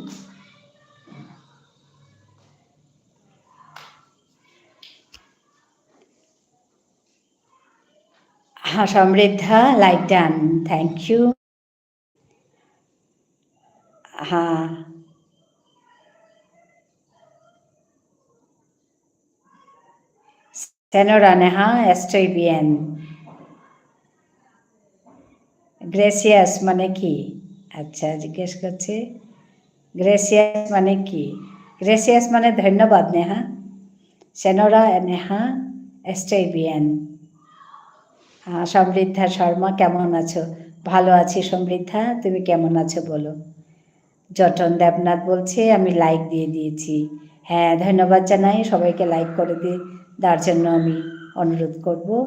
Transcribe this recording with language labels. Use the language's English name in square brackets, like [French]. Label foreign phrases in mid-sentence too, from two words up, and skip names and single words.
[Bangla] হ্যাঁ সমৃদ্ধা [English] like done, thank you. [Bangla] হ্যাঁ সেনোরা নেহা, [Spanish] estoy bien। [Bangla] গ্রেসিয়াস মানে কি? আচ্ছা জিজ্ঞেস করছে গ্রেসিয়াস মানে কি? গ্রেসিয়াস মানে ধন্যবাদ নেহা। সেনোরা নেহা, [Spanish] estoy bien। [Bangla] সমৃদ্ধা শর্মা কেমন আছো? ভালো আছি সমৃদ্ধা, তুমি কেমন আছো বলো। জটন দেবনাথ বলছে আমি লাইক দিয়ে দিয়েছি। হ্যাঁ ধন্যবাদ জানাই, সবাইকে লাইক করে দেওয়ার জন্য আমি অনুরোধ করব।